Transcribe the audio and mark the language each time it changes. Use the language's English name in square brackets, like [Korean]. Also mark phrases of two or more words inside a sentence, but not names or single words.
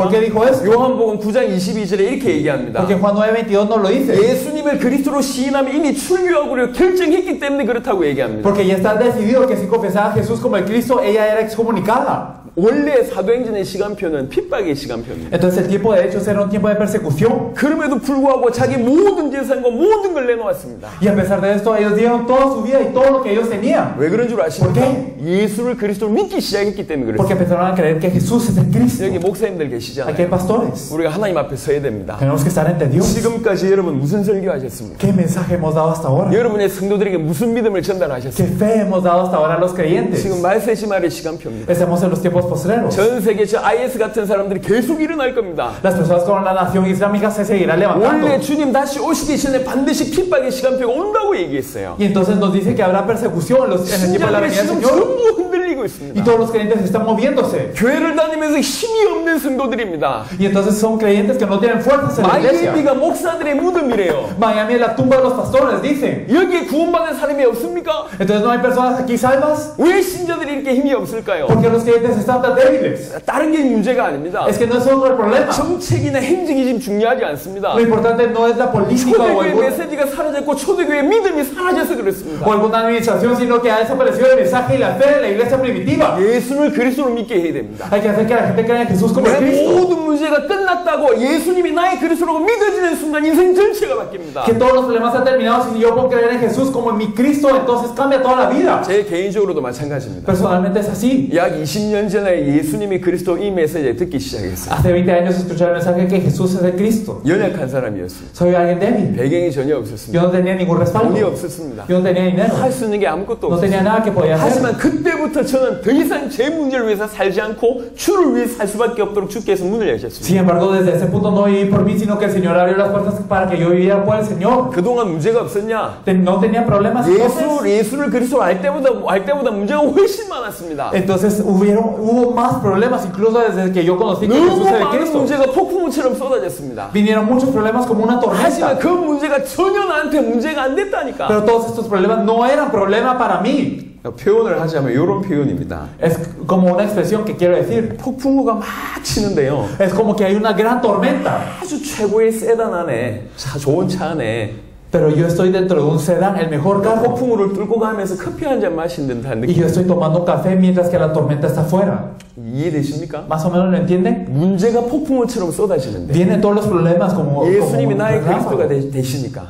[Spanish] ¿Por qué dijo eso? [Korean] 요한복음 9장 22절에 이렇게 얘기합니다. [Spanish] Porque Juan 9:22 nos lo dice. [Korean] 예수님을 그리스도로 시인하면 이미 출교하기로 결정했기 때문에 그렇다고 얘기합니다. [Spanish] Porque ya está decidido que si confesaba a Jesús como el Cristo, ella era excomunicada. [Korean] 원래 사도행전의 시간표는 핍박의 시간표입니다. [Spanish] Entonces el tiempo de hechos era un tiempo de persecución. [Korean] 그럼에도 불구하고 자기 모든 재산과 모든 걸 내놓았습니다. [Spanish] Y a pesar de esto, ellos dieron toda su vida y todo lo que ellos tenían. [Korean] 왜 그런 줄 아십니까? [Spanish] ¿Por [Korean] 예수를 그리스도로 믿기 시작했기 때문에 [Spanish] Porque [Korean] 그렇습니다. [Spanish] empezaron a creer que Jesús es el Cristo. [Korean] 여기 목사님들 [Spanish] Aquí hay [Korean] 계시잖아요. [Spanish] pastores. [Korean] 우리가 하나님 앞에 서야 됩니다. [Spanish] Tenemos que estar ante Dios. [Korean] 지금까지 여러분 무슨 설교하셨습니까? [Spanish] ¿Qué mensaje hemos dado hasta ahora? [Korean] 여러분의 성도들에게 무슨 믿음을 [Spanish] ¿Qué [Korean] 전달하셨습니까? [Spanish] fe hemos dado hasta ahora a los creyentes? [Korean] 지금 말세시말의 시간표입니다. [Spanish] Estamos en los tiempos postreros. [Korean] 전 세계 저 IS 같은 사람들이 계속 일어날 겁니다. [Spanish] Las personas con la nación islámica se seguirán levantando. [Korean] 원래 주님 다시 오시기 전에 반드시 핍박의 시간표가 온다고 얘기했어요. [Spanish] Y entonces nos dice que habrá persecución en el tiempo de la [Korean] 신자들이 [Spanish] venida del [Korean] 지금 [Spanish] Señor. [Korean] 전부 흔들리고 [Spanish] Y [Korean] 있습니다. [Spanish] todos los creyentes están moviéndose. [Korean] 교회를 다니면서 힘이 없는 성도들입니다. [Spanish] Y entonces son creyentes que no tienen fuerzas en la iglesia. [Korean] 마이애미가 목사들의 무덤이래요. [Spanish] Miami es la tumba de los pastores, dicen. [Korean] 여기에 구원받은 사람이 없습니까? [Spanish] Entonces no hay personas aquí salvas. [Korean] 왜 신자들이 이렇게 힘이 없을까요? [Spanish] Porque los creyentes están tan débiles. [Korean] 다른 게 문제가 아닙니다. [Spanish] Es que no es solo el problema. [Korean] 정책이나 행정이 지금 중요하지 않습니다. [Spanish] Lo importante no es la política [Korean] 초대교회 메시지가 사라졌고 초대교회 믿음이 사라져서 그렇습니다. [Spanish] o alguna administración, sino que ha desaparecido el mensaje y la fe de la iglesia primitiva. [Korean] 예수를 그리스도로 믿게 해야 됩니다. [Spanish] Hay que hacer que la gente crea en Jesús como el [Korean] 내 [Spanish] Cristo. [Korean] 모든 문제가 끝났다고 예수님이 나의 그리스도라고 믿어지는 순간 인생 전체가 바뀝니다. [Spanish] Que todos los problemas han terminado. Si yo puedo creer en Jesús como en mi Cristo, entonces cambia toda la vida. [Korean] 제 개인적으로도 마찬가지입니다. [Spanish] Personalmente es así. [Korean] 약 20년 전에 예수님이 그리스도 이 메시지를 듣기 시작했어요. [Spanish] Hace 20 años escuché el mensaje que Jesús es el Cristo. [Korean] 연약한 사람이었습니다. [Spanish] Soy alguien débil. [Korean] 배경이 전혀 [Spanish] Yo [Korean] 없었습니다. [Spanish] no tenía ningún [Korean] 돈이 [Spanish] respaldo. [Korean] 없었습니다. [Spanish] Yo no tenía dinero. [Korean] 할 수 있는 게 아무것도 [Spanish] No tenía [Korean] 없었습니다. [Spanish] nada que podía hacer. [Korean] 하지만 그때부터 저는 더 이상 제 문제를 위해서 살지 않고 주를 위해 살 수밖에 없도록 주께서 문을 여셨습니다. [Spanish] Sin embargo, desde ese punto no viví por mí, sino que el Señor abrió las puertas para que yo viviera por el Señor. [Korean] 그동안 문제가 없었냐? [Spanish] No tenía problemas. [Korean] 예수를 그리스도로 알 때보다 문제가 훨씬 많았습니다. [Spanish] Entonces hubo más problemas incluso desde que yo conocí que Jesús [Korean] 너무 [Spanish] era [Korean] 많은 [Spanish] Cristo. [Korean] 문제가 폭풍우처럼 쏟아졌습니다. [Spanish] Vinieron muchos problemas como una [Korean] 하지만 [Spanish] tormenta. [Korean] 그 문제가 전혀 나한테 문제가 안 됐다니까. [Spanish] Pero todos estos problemas no eran problema para mí. [Korean] 표현을 하자면 이런 표현입니다. [Spanish] Es como una expresión que quiero decir. [Korean] 폭풍우가 막 치는데요. [Spanish] Es como que hay una gran tormenta. [Korean] 아주 최고의 세단 안에 좋은 차 안에 [Spanish] Pero yo estoy dentro de un sedán, el mejor carro. [Korean] 폭풍우를 뚫고 가면서 커피 한 잔 마신 듯한 [Spanish] Y yo [Korean] 느낌. [Spanish] estoy tomando café mientras que la tormenta está afuera. [Korean] 이해되십니까? [Spanish] ¿Más o menos lo entienden? [Korean] 문제가 폭풍우처럼 쏟아지는데 [Spanish] Vienen todos los problemas como [Korean] 예수님이 나의 [Spanish] ráfaga. [Korean] 그리스도가 되시니까